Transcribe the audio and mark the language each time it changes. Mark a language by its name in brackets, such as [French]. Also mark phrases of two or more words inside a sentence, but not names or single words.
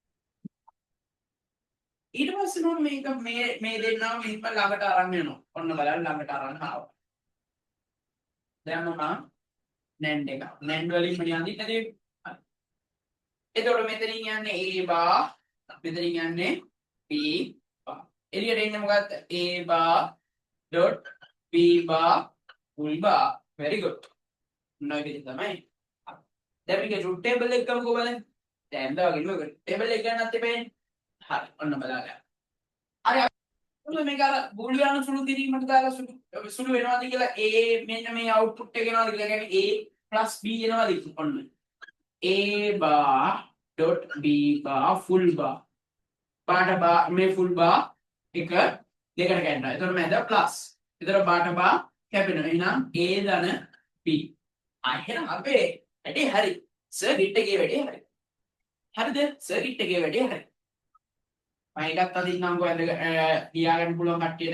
[Sinhala] ඊට පස්සේ මම මේක මේ දෙන්නම මෙහෙම ළඟට අරන් යනවා. ඔන්න බලන්න ළඟට අරන් ආවා. දැන් මම නැන්ඩ් එක. නැන්ඩ් වලින් මම යන්නේ එතකොට මෙතනින් යන්නේ [English] A bar [Sinhala] මෙතනින් යන්නේ [English] B bar. [Sinhala] එළියට එන්නේ මොකක්ද? [English] A bar dot B bar full bar. Very good. [Sinhala] මොනවා විදිහට තමයි. දැන් මේක [English] truth table [Sinhala] එක ගමු කොහමද? දැන් දාගෙන මේක ටේබල් එක ගන්නත් එපේ. හරි. ඔන්න බලන්න. හරි අපිට මේක අර බූලියානු සුළු කිරීමට දාලා සුළු වෙනවාද කියලා A මෙන්න මේ අවුට්පුට් එක එනවාද කියලා කියන්නේ A B එනවාද ඔන්න. [English] A bar dot B bar full bar. [Sinhala] පාට බා මේ [English] full bar [Sinhala] එක දෙකට කැඩෙනවා. එතකොට මැද ප්ලස්. එතකොට පාට බා කැපෙනවා. එහෙනම් A ධන B. එහෙනම් අපේ වැඩේ හරි. සර්කිට් එකේ වැඩේ හරි. හරිද? සර්කිට් එකේ වැඩේ හරි. මම එකක් අදින්නම්කෝ ඇඳ ලියා ගන්න පුළුවන් කට්ටියට.